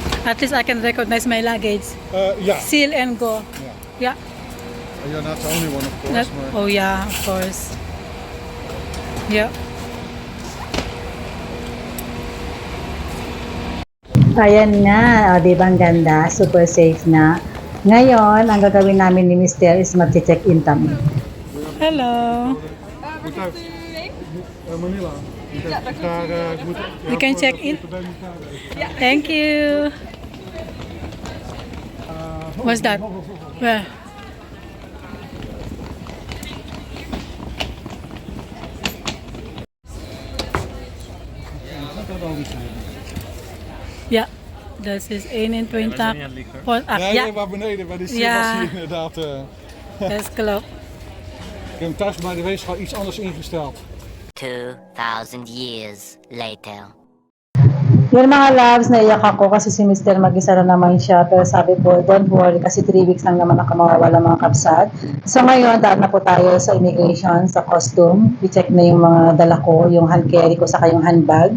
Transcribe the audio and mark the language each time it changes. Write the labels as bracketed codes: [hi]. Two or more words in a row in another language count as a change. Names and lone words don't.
[en] At least I can recognize my luggage. Yeah. Seal and go. Yeah. You're not the only one, of course. That- but oh yeah, of course. Yeah. [tl] Ayan na, o, di ba ang ganda? Super safe na. Ngayon, ang gagawin namin ni Mister is mag-check-in kami. [en] Hello. [nl] Moet uit. Manila. [en] You can check in. Thank you. What's that? Where? [nl] Ja, dat is 21. Voor, ach, Nee, ja, nee, maar beneden bij de stier Ja. was hij inderdaad. dat klopt. Ik heb hem thuis bij de weegschaal iets anders ingesteld. [en] 2,000 years later. [tl] Yun mga loves, naiyak ako kasi si Mister mag-isa na naman siya. Pero sabi po, [en] don't worry [tl] kasi 3 weeks lang naman ako mawawala mga kapsat. So ngayon, daan na po tayo sa immigration, sa costume. I-check na yung mga dala ko, yung [en] hand carry [tl] ko, saka yung handbag.